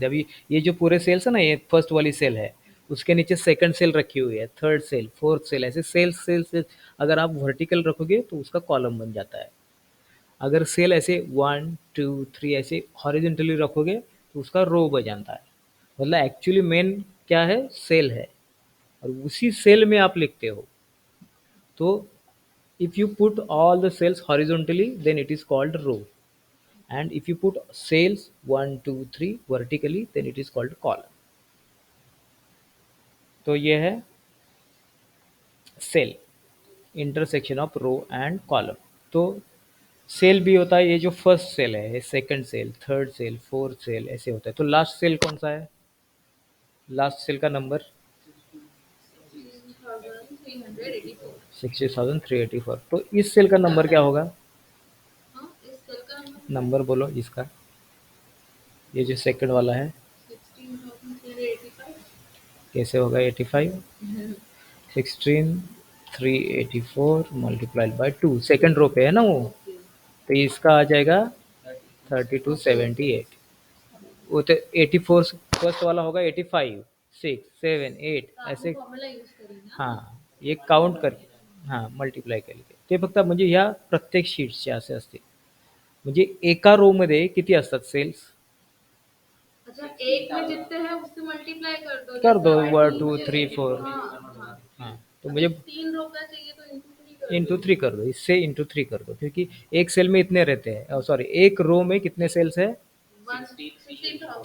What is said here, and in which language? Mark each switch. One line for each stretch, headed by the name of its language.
Hindi: अभी ये जो पूरे सेल्स है ना, ये फर्स्ट वाली सेल है, उसके नीचे सेकंड सेल रखी हुई है, थर्ड सेल, फोर्थ सेल, ऐसे सेल्स सेल्स। अगर आप वर्टिकल रखोगे तो उसका कॉलम बन जाता है। अगर सेल ऐसे 1 2 3 ऐसे हॉरिजॉन्टली रखोगे तो उसका रो बन जाता है। मतलब एक्चुअली मेन क्या है? सेल है, और उसी सेल में आप लिखते हो। तो
English: if you put all the cells horizontally, then it is called row, and if you put cells 1 2 3 vertically, then it is called column.
Hindi: तो ये है cell,
English: Intersection of row and column.
Hindi: तो सेल भी होता है, ये जो फर्स्ट सेल है, second cell, third cell, fourth cell, ऐसे होता है। तो लास्ट सेल कौन सा है? लास्ट सेल का नंबर 16,384। 60,384। तो इस सेल का नंबर क्या होगा? हाँ, इस सेल का नंबर नंबर बोलो इसका, ये जो सेकंड वाला है, 16,385। कैसे होगा? 85। 16,384 मल्टीप्लाइड बाई 2, सेकंड रो पे है ना वो, तो इसका आ जाएगा 3278। वो तो 84 फर्स्ट वाला होगा, 85, 6 7 8 तो आपको ऐसे। फॉर्मूला यूज करेंगे। हाँ, ये काउंट करके, हाँ, मल्टीप्लाई करके।
Marathi: ते फक्त म्हणजे ह्या प्रत्येक शीट्सचे असे असतील. म्हणजे एका रो मध्ये किती असतात सेल्स?
Hindi: अच्छा, एक में जितने हैं उससे मल्टीप्लाई कर दो, कर जैसे दो अगर 1 तीन 2 चाहिए, 3 4. हाँ हाँ, हाँ, तो अभी मुझे 3 रो का चाहिए तो इंटू 3 कर इंटू दो। 3 कर दो, इससे इंटू 3 कर दो, क्योंकि एक सेल में इतने रहते हैं, सॉरी एक रो में कितने सेल्स है? 160,000,